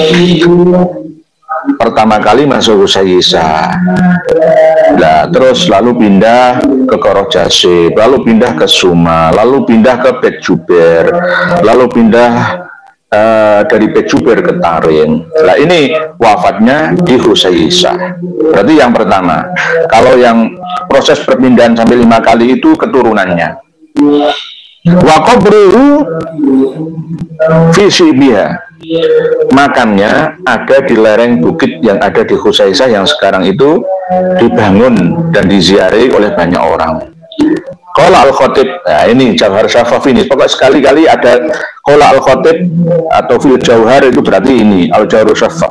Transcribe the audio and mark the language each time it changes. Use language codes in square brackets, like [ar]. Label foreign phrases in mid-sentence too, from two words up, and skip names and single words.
[id] Pertama kali masuk Husayyisah, nah, terus lalu pindah ke Korojasib, lalu pindah ke Suma, lalu pindah ke Bet Juber, lalu pindah dari Bet Juber ke Tarim. Nah ini wafatnya di Husayyisah. Berarti yang pertama. Kalau yang proses perpindahan sampai 5 kali itu keturunannya. [ar] وقبره في سبيها. [id] Makamnya ada di lereng bukit yang ada di Husayyisah yang sekarang itu dibangun dan diziarahi oleh banyak orang. [ar] قال الخطيب, [id] nah ini Jauhar Syafaf ini, pokoknya sekali-kali ada [ar] قال الخطيب [id] atau [ar] في الجوهر [id] itu berarti ini Al-Jauhar Syafaf.